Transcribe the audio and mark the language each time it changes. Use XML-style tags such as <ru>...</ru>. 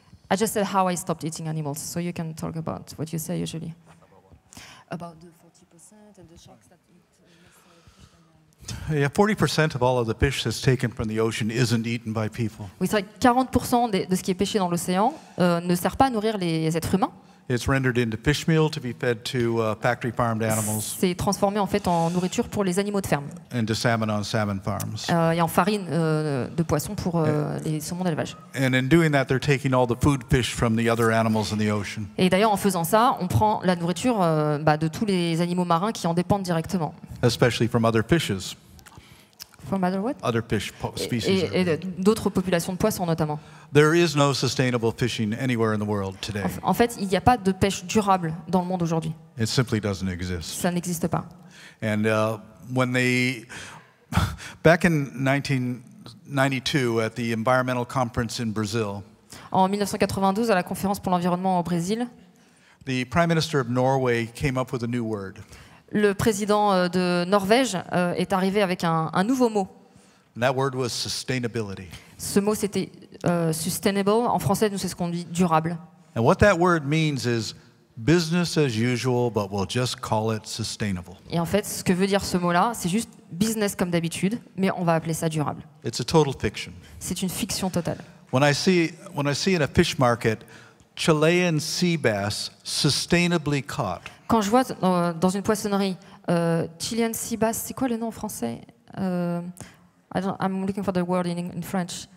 <en>I just said how I stopped eating animals, so you can talk about what you say usually. About the 40% and the sharks that eat. Yeah, 40% of all of the fish that's taken from the ocean isn't eaten by people.</en> <fr>Oui, c'est vrai que 40% de ce qui est pêché dans l'océan ne sert pas à nourrir les êtres humains.</fr> <en>It's rendered into fish meal to be fed to factory farmed animals.</en> <fr>C'est transformé en fait en nourriture pour les animaux de ferme.</fr> <en>And to salmon on salmon farms.</en> <fr>Et en farine de poisson pour les saumons d'élevage.</fr> <en>And in doing that, they're taking all the food fish from the other animals in the ocean.</en> <fr>Et d'ailleurs, en faisant ça, on prend la nourriture de tous les animaux marins qui en dépendent directement.</fr> <en>Especially from other fishes. From other what? Other fish species.</en> <fr>Et d'autres populations de poissons notamment.</fr> <en>There is no sustainable fishing anywhere in the world today.</en> <fr>En fait, il n'y a pas de pêche durable dans le monde aujourd'hui.</fr> <en>It simply doesn't exist.</en> <fr>Ça n'existe pas.</fr> <en>And when they, back in 1992 at the environmental conference in Brazil,</en> <fr>en 1992, à la conférence pour l'environnement au Brésil,</fr> <en>the Prime Minister of Norway came up with a new word.</en> <fr>Le président de Norvège est arrivé avec un nouveau mot.</fr> <en>And that word was sustainability.</en> <fr>Ce mot, c'était sustainable. En français, nous, c'est ce qu'on dit durable.</fr> <en>And what that word means is business as usual, but we'll just call it sustainable.</en> <fr>Et en fait, ce que veut dire ce mot-là, c'est juste business comme d'habitude, mais on va appeler ça durable.</fr> <en>It's a total fiction.</en> <fr>C'est une fiction totale.</fr> <en>When I see in a fish market Chilean sea bass sustainably caught.</en> <fr>Quand je vois dans une poissonnerie Chilean sea bass, c'est quoi le nom en français?</fr> <en>I'm looking for the word in French.</en>